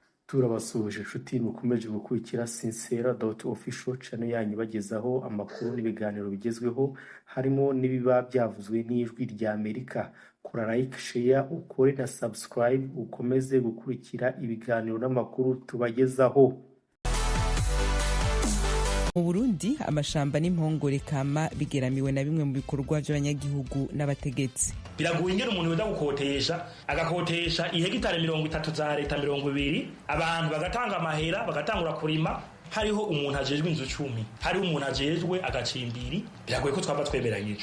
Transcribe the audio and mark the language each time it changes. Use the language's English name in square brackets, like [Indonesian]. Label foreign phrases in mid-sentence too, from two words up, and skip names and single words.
[Rundi] turabasuhuje inshuti mukomeje gukurikira sincera.official channel yanyu bagezaho amakuru n'ibiganiro bigezweho harimo n'ibiba byavuzwe n'ijwi rya Amerika. Kora [English] like, share, [Rundi] ukore na subscribe ukomeze gukurikira ibiganiro n'amakuru tubagezaho. Mu Burundi amashamba n'impongore kama bigeramiwe na bimwe mu bikorwa by'abanyagihugu n'abategetsi. Biraguye ingene umuntu wenda gukotesha agakotesha ihegitare 30 za leta 20 abantu bagatanga amahera bagatangura kurima, hariho umuntu ajejwe inzu 10, hariho umuntu ajejwe agacimbiri, biragoye ko twaba twemeranyije.